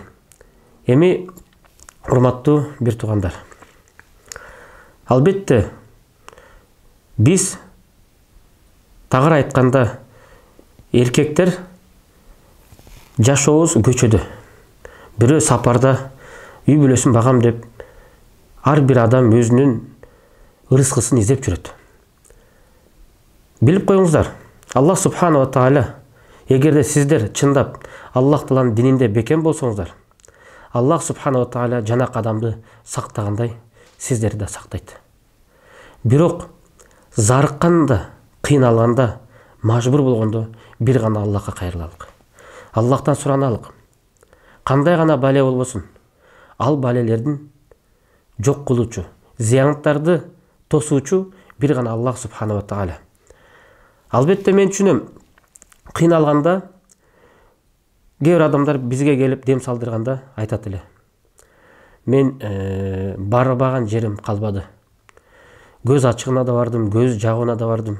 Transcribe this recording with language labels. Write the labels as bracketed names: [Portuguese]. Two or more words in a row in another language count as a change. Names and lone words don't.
[Kyrgyz] Эми урматтуу бир туугандар, албетте биз тагыраак айтканда эркектер жашообуз көчөдө, бирөө сапарда, үй бүлөсүн багам деп ар бир адам өзүнүн ырыскысын издеп жүрөт. Билип коюңуздар, [Arabic] الله سبحانه وتعالى [Kyrgyz] эгерде сиздер чындап Аллах тааланын дининде бекем болсоңуздар, [Arabic] الله سبحانه وتعالى [Kyrgyz] жанакы адамды сактагандай сиздерди да сактайт. Бирок зарыкканда, кыйналганда, мажбур болгондо бир гана Аллахка кайрылалык. Аллахтан сураналык. Кандай гана бале болбосун, ал балелердин жок кылуучу, зыяндарды тосуучу бир гана [Arabic] الله سبحانه وتعالى. [Kyrgyz] Албетте мен түшүнөм, кыйналганда кээ бир адамдар бизге келип дем салдырганда айтат эле: мен барбаган жерим калбады. Көз ачыгына да бардым, көз жагына да бардым.